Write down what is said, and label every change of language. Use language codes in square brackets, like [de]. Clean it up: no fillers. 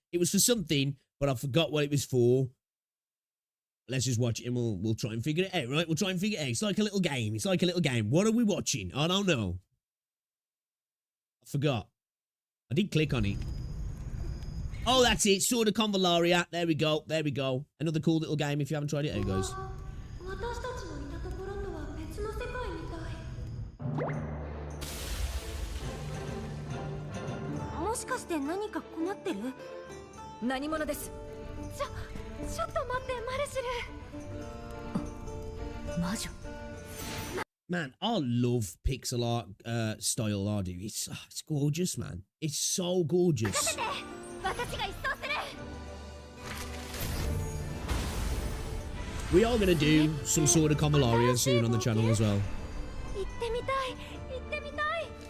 [en] It was for something, but I forgot what it was for. Let's just watch it and we'll try and figure it out, right? We'll try and figure it out. It's like a little game. It's like a little game. What are we watching? I don't know. I forgot. I did click on it. Oh, that's it. Sword of Convallaria. There we go. There we go. Another cool little game if you haven't tried it. Here it goes. [ja] 私たちのいたところとは別の世界みたい。もしかして何か困ってる？何者です？ちょっと待って、マルシル。魔女。魔 [en] Man, I love pixel art style, I do. It's gorgeous, man. It's so gorgeous. [ja] 私が一掃する [en] We are going to do some sort of Comalaria soon on the channel as well. [ja] 行ってみたい行ってみたい